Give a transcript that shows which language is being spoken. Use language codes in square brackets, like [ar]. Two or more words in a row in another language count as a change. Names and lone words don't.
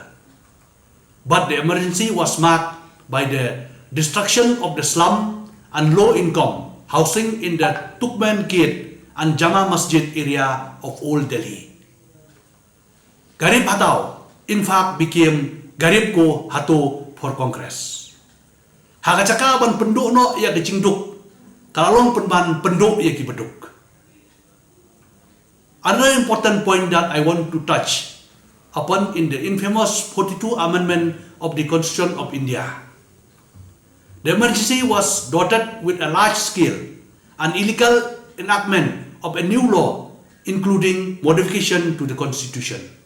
[en] But the emergency was marked by the destruction of the slum and low-income housing in the Tukman Gate and Jama Masjid area of Old Delhi. [hi] गरीब हटाओ, [en] in fact, became [hi] गरीब को हटाओ [en] for Congress. Hagacaka ban penduk no ia kecingduk, kalalong penban penduk ia kibeduk. Another important point that I want to touch upon in the infamous 42 Amendment of the Constitution of India. The emergency was dotted with a large-scale and illegal enactment of a new law, including modification to the Constitution.